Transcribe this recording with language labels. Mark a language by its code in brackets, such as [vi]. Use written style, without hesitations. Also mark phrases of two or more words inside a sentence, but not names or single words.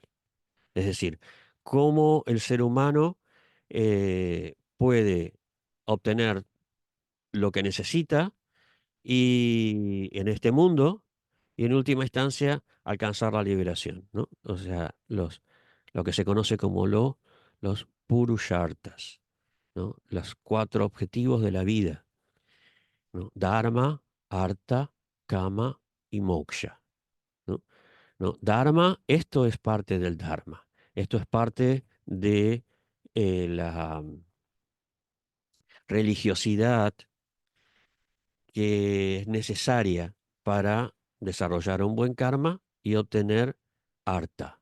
[es] Es decir, cómo el ser humano puede obtener lo que necesita y en este mundo y en última instancia alcanzar la liberación, ¿no? O sea, lo que se conoce como los purushartas, ¿no? Los cuatro objetivos de la vida, ¿no? Dharma, artha, kama y moksha, ¿no? ¿No? Dharma, esto es parte del Dharma. Esto es parte de la religiosidad que es necesaria para desarrollar un buen karma y obtener artha.